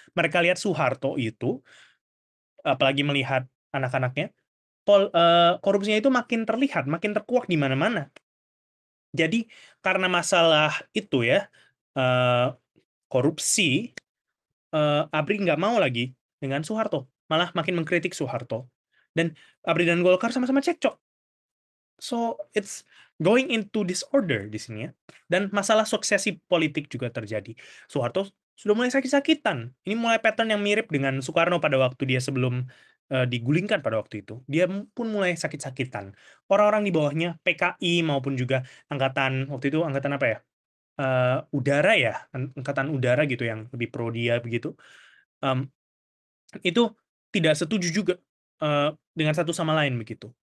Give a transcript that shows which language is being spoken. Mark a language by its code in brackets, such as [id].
[id] Mereka lihat Soeharto itu, apalagi melihat anak-anaknya, korupsinya itu makin terlihat, makin terkuak di mana-mana. Jadi karena masalah itu ya, eee, korupsi, ABRI nggak mau lagi dengan Soeharto, malah makin mengkritik Soeharto. Dan ABRI dan Golkar sama-sama cekcok. [en] So, it's going into disorder [id] di sini ya. Dan masalah suksesi politik juga terjadi. Soeharto sudah mulai sakit-sakitan. Ini mulai pattern yang mirip dengan Soekarno pada waktu dia sebelum, digulingkan pada waktu itu. Dia pun mulai sakit-sakitan. Orang-orang di bawahnya, PKI maupun juga angkatan, waktu itu angkatan apa ya, udara ya, angkatan udara gitu yang lebih pro dia begitu, mmm, itu tidak setuju juga, dengan satu sama lain begitu.